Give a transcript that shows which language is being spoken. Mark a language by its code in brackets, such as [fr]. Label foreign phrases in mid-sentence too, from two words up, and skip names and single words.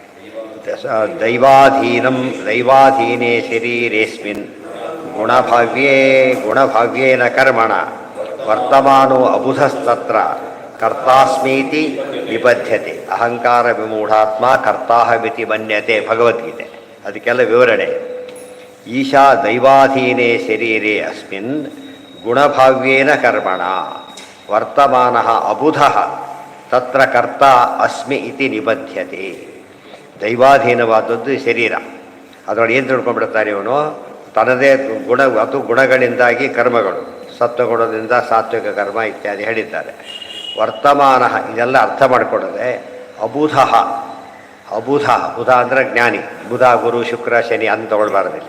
[sa] ದೈವಾಧೀನೇ ಶರೀರೇಸ್ಮಿನ್ ಗುಣಭಾವ್ಯೇನ ಕರ್ಮಣ ವರ್ತಮಾನೋ ಅಬುಧಸ್ತತ್ರ ಕರ್ತಾಸ್ಮೀತಿ ನಿಬದ್ಧತೆ ಅಹಂಕಾರ ವಿಮೂಢಾತ್ಮ ಕರ್ತಾಹಮಿತಿ ಮನ್ಯತೆ. [kn] ಭಗವದ್ಗೀತೆ ಅದಕ್ಕೆಲ್ಲ ವಿವರಣೆ. [sa] ಈಶಾ ದೈವಾಧೀನೇ ಶರೀರೇ ಅಸ್ಮಿನ್ ಗುಣಭಾವ್ಯೇನ ಕರ್ಮಣ ವರ್ತಮಾನ ಅಬುಧ ತತ್ರ ಕರ್ತ ಅಸ್ಮಿ ಇತಿ ನಿಬದ್ಧತೆ. [kn] ದೈವಾಧೀನವಾದದ್ದು ಶರೀರ, ಅದರೊಳಗೆ ಏನು ತಿಳ್ಕೊಂಡ್ಬಿಡ್ತಾನೆ ಇವನು, ತನ್ನದೇ ಗುಣಗಳಿಂದಾಗಿ ಕರ್ಮಗಳು, ಸತ್ವಗುಣದಿಂದ ಸಾತ್ವಿಕ ಕರ್ಮ ಇತ್ಯಾದಿ ಹೇಳಿದ್ದಾರೆ. ವರ್ತಮಾನ ಇದೆಲ್ಲ ಅರ್ಥ ಮಾಡಿಕೊಳ್ಳದೆ ಅಬುಧ ಬುಧ ಅಂದರೆ ಜ್ಞಾನಿ, ಬುಧ ಗುರು ಶುಕ್ರ ಶನಿ ಅಂತ ತಗೊಳ್ಬಾರ್ದಿಲ್ಲಿ.